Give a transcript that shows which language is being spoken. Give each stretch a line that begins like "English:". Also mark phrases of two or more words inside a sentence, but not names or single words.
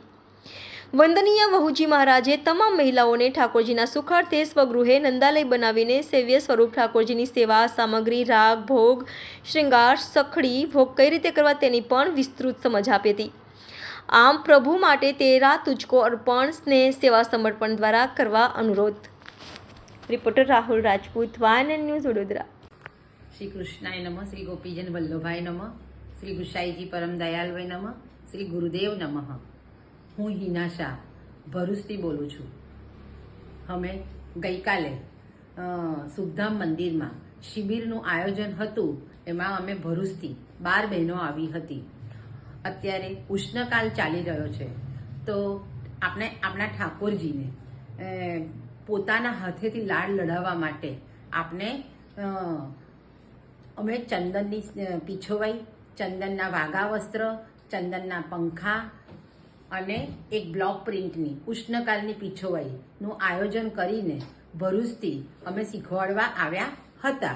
Gujarati: વંદનીય વહુજી મહારાજે તમામ મહિલાઓને ઠાકોરજીના સુખાર્થે સ્વગૃહે નંદાલય બનાવીને સેવ્ય સ્વરૂપ ઠાકોરજીની સેવા સામગ્રી, રાગ, ભોગ, શ્રૃંગાર, સખડી, ભોગ કઈ રીતે કરવા તેની પણ વિસ્તૃત સમજ આપી હતી। આમ પ્રભુ માટે
Hindi: तेरा तुझको अर्पण
Gujarati: સ્નેહ સેવા સમર્પણ દ્વારા કરવા અનુરોધ। રિપોર્ટર રાહુલ રાજપૂત, વાયએનએન ન્યૂઝ, વડોદરા।
Sanskrit: श्री कृष्णाय नमः, श्री गोपीजन वल्लभाय नमः, श्री गुसाईजी परम दयालभाई नमः, श्री गुरुदेव नमः।
Gujarati: હું હિના શાહ ભરૂચથી બોલું છું। અમે ગઈકાલે સુખધામ મંદિરમાં શિબિરનું આયોજન હતું, એમાં અમે ભરૂચથી 12 બહેનો આવી હતી। અત્યારે ઉષ્ણકાલ ચાલી રહ્યો છે, તો આપણે આપણા ઠાકોરજીને પોતાના હાથેથી લાડ લડાવવા માટે આપણે અમે ચંદનની પીછોવાઈ, ચંદનના વાગા વસ્ત્ર, ચંદનના પંખા અને એક બ્લોક પ્રિન્ટની ઉષ્ણકાલની પીછોવાઈનું આયોજન કરીને ભરૂચથી અમે શીખવાડવા આવ્યા હતા।